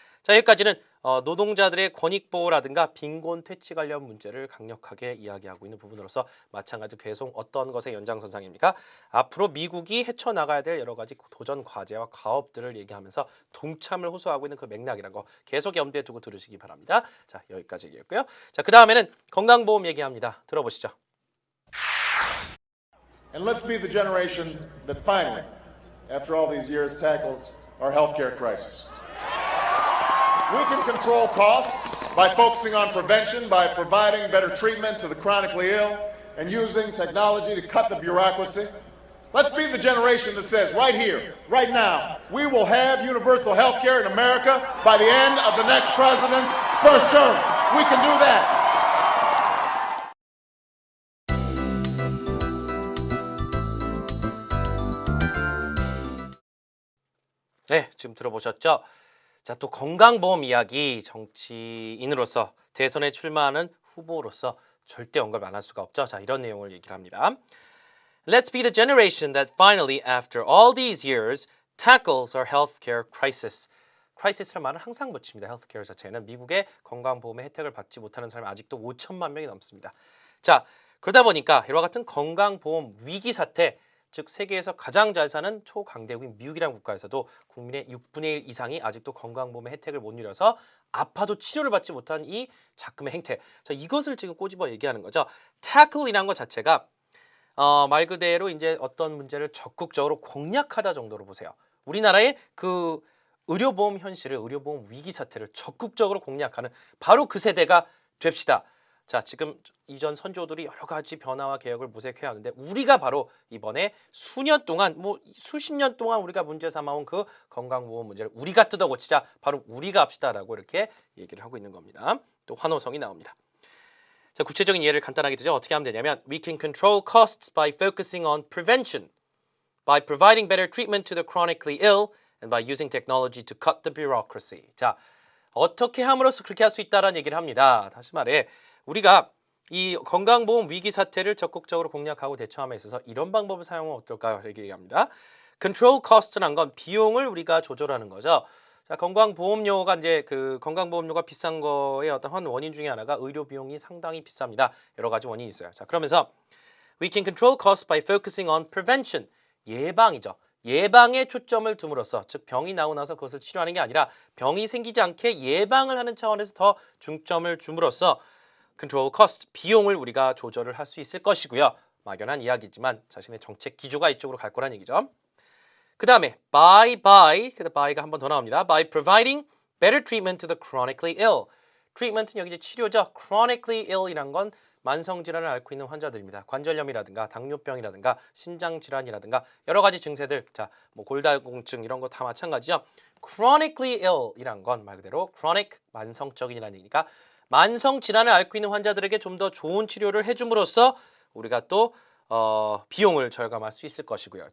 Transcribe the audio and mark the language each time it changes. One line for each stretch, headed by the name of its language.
Korean: 자, 여기까지는 노동자들의 권익 보호라든가 빈곤 퇴치 관련 문제를 강력하게 이야기하고 있는 부분으로서 마찬가지로 계속 어떤 것의 연장선상입니까? 앞으로 미국이 헤쳐나가야 될 여러 가지 도전 과제와 가업들을 얘기하면서 동참을 호소하고 있는 그 맥락이란 거 계속 염두에 두고 들으시기 바랍니다. 자, 여기까지 얘기했고요. 자, 그 다음에는 건강보험 얘기합니다. 들어보시죠.
English: And let's be the generation that finally, after all these years, tackles our healthcare crisis. We can control costs by focusing on prevention, by providing better treatment to the chronically ill, and using technology to cut the bureaucracy. Let's be the generation that says, right here, right now, we will have universal health care in America by the end of the next president's first term. We can do that.
Korean: 네, 지금 들어보셨죠? 자, 또 건강보험 이야기 정치인으로서 대선에 출마하는 후보로서 절대 언급 안 할 수가 없죠. 자, 이런 내용을 얘기를 합니다.
English: Let's be the generation that finally, after all these years, tackles our healthcare crisis.
Korean: crisis라는 말은 항상 붙입니다. healthcare 자체는 미국의 건강보험의 혜택을 받지 못하는 사람이 아직도 5천만 명이 넘습니다. 자, 그러다 보니까 이와 같은 건강보험 위기 사태, 즉 세계에서 가장 잘 사는 초강대국인 미국이라는 국가에서도 국민의 6분의 1 이상이 아직도 건강보험의 혜택을 못 누려서 아파도 치료를 받지 못한 이 작금의 행태. 자, 이것을 지금 꼬집어 얘기하는 거죠. tackle이라는 것 자체가 말 그대로 이제 어떤 문제를 적극적으로 공략하다 정도로 보세요. 우리나라의 그 의료보험 현실을, 의료보험 위기 사태를 적극적으로 공략하는 바로 그 세대가 됩시다. 자, 지금 이전 선조들이 여러 가지 변화와 개혁을 모색해야 하는데 우리가 바로 이번에 수년 동안, 수십 년 동안 우리가 문제 삼아온 그 건강보험 문제를 우리가 뜯어 고치자. 바로 우리가 합시다라고 이렇게 얘기를 하고 있는 겁니다. 또 환호성이 나옵니다. 자, 구체적인 예를 간단하게 드죠. 어떻게 하면 되냐면
English: We can control costs by focusing on prevention, by providing better treatment to the chronically ill, and by using technology to cut the bureaucracy.
Korean: 자, 어떻게 함으로써 그렇게 할 수 있다라는 얘기를 합니다. 다시 말해 우리가 이 건강보험 위기 사태를 적극적으로 공략하고 대처함에 있어서 이런 방법을 사용하면 어떨까요? 이렇게 얘기합니다. Control cost란 건 비용을 우리가 조절하는 거죠. 자, 건강보험료가 이제 그 건강보험료가 비싼 거의 어떤 한 원인 중에 하나가 의료 비용이 상당히 비쌉니다. 여러 가지 원인이 있어요. 자, 그러면서
English: We can control costs by focusing on prevention.
Korean: 예방이죠. 예방에 초점을 둠으로써, 즉 병이 나고 나서 그것을 치료하는 게 아니라 병이 생기지 않게 예방을 하는 차원에서 더 중점을 줌으로써 control cost, 비용을 우리가 조절을 할 수 있을 것이고요. 막연한 이야기지만 자신의 정책 기조가 이쪽으로 갈 거란 얘기죠. 그 다음에 by, 그 by가 한 번 더 나옵니다.
English: By providing better treatment to the chronically ill.
Korean: treatment는 여기 이제 치료죠. chronically ill이란 건 만성 질환을 앓고 있는 환자들입니다. 관절염이라든가 당뇨병이라든가 심장 질환이라든가 여러 가지 증세들, 자, 뭐 골다공증 이런 거 다 마찬가지죠. chronically ill이란 건 말 그대로 chronic 만성적인이라는 얘기니까 만성 질환을 앓고 있는 환자들에게 좀 더 좋은 치료를 해줌으로써 우리가 또 비용을 절감할 수 있을 것이고요.